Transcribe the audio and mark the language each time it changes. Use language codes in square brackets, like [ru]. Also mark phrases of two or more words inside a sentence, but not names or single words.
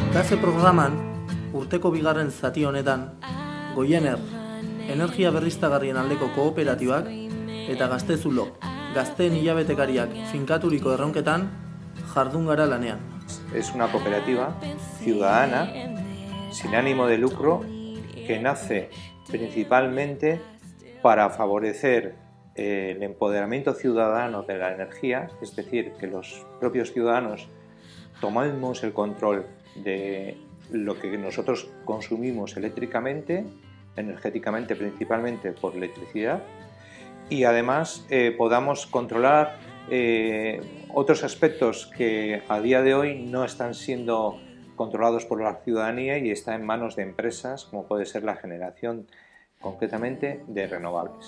[eu] Gazte programan, urteko bigarren zati honetan, Goiener, energia berriztagarrien aldeko kooperatibak eta Gaztezulo, gazteen hilabetekariak finkaturiko erronketan jardun gara lanean. [es] Es una cooperativa ciudadana, sin ánimo de lucro, que nace principalmente para favorecer el empoderamiento ciudadano de la energía, es decir, que los propios ciudadanos tomemos el control de lo que nosotros consumimos eléctricamente, energéticamente principalmente por electricidad, y además podamos controlar otros aspectos que a día de hoy no están siendo controlados por la ciudadanía y está en manos de empresas, como puede ser la generación concretamente de renovables.